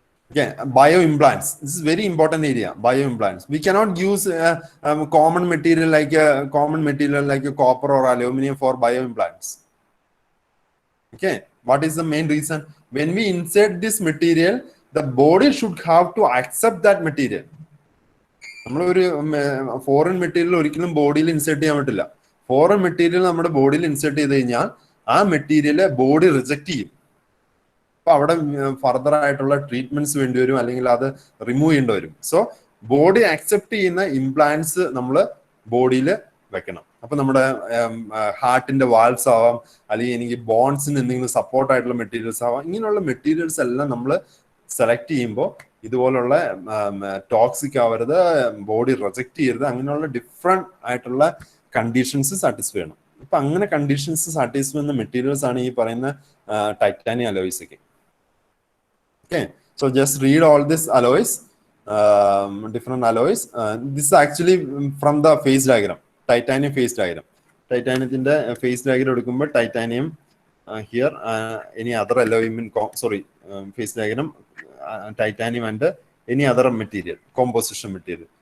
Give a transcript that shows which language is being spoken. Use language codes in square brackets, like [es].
[en] Okay, bioimplants. This is very important area. Bioimplants. We cannot use common material like a copper or aluminum for bioimplants. Okay, what is the main reason? When we insert this material, the body should have to accept that material. [ml] നമ്മളൊരു foreign material ഒരിക്കലും ബോഡിയിൽ insert ചെയ്യാൻ പറ്റില്ല. Foreign material നമ്മുടെ ബോഡിയിൽ insert ചെയ്ത് കഴിഞ്ഞാൽ ആ മെറ്റീരിയല് ബോഡി റിജക്ട് ചെയ്യും. അപ്പൊ അവിടെ ഫർദർ ആയിട്ടുള്ള ട്രീറ്റ്മെന്റ്സ് വേണ്ടി വരും, അല്ലെങ്കിൽ അത് റിമൂവ് ചെയ്യേണ്ടി വരും. സോ ബോഡി അക്സെപ്റ്റ് ചെയ്യുന്ന ഇംപ്ലാന്റ്സ് നമ്മൾ ബോഡിയിൽ വെക്കണം. അപ്പൊ നമ്മുടെ ഹാർട്ടിന്റെ വാൾസ് ആവാം, അല്ലെങ്കിൽ എനിക്ക് ബോൺസിന് എന്തെങ്കിലും സപ്പോർട്ട് ആയിട്ടുള്ള മെറ്റീരിയൽസ് ആവാം. ഇങ്ങനെയുള്ള മെറ്റീരിയൽസ് എല്ലാം നമ്മൾ സെലക്ട് ചെയ്യുമ്പോൾ ഇതുപോലുള്ള ടോക്സിക് ആവരുത്, ബോഡി റിജക്ട് ചെയ്യരുത്, അങ്ങനെയുള്ള ഡിഫറെന്റ് ആയിട്ടുള്ള കണ്ടീഷൻസ് സാറ്റിസ്ഫൈ ചെയ്യണം. ഇപ്പൊ അങ്ങനെ കണ്ടീഷൻസ് സാറ്റിസ്ഫൈ ചെയ്യുന്ന മെറ്റീരിയൽസ് ആണ് ഈ പറയുന്ന ടൈറ്റാനിയം അലോയ്സ് ഒക്കെ. [en] Okay, so just read all these alloys, different alloys. This is actually from the phase diagram, titanium phase diagram. Titaniumത്തിന്റെ phase diagram എടുക്കുമ്പോൾ titanium here, any other alloy in phase diagram, titanium and any other material, composition material.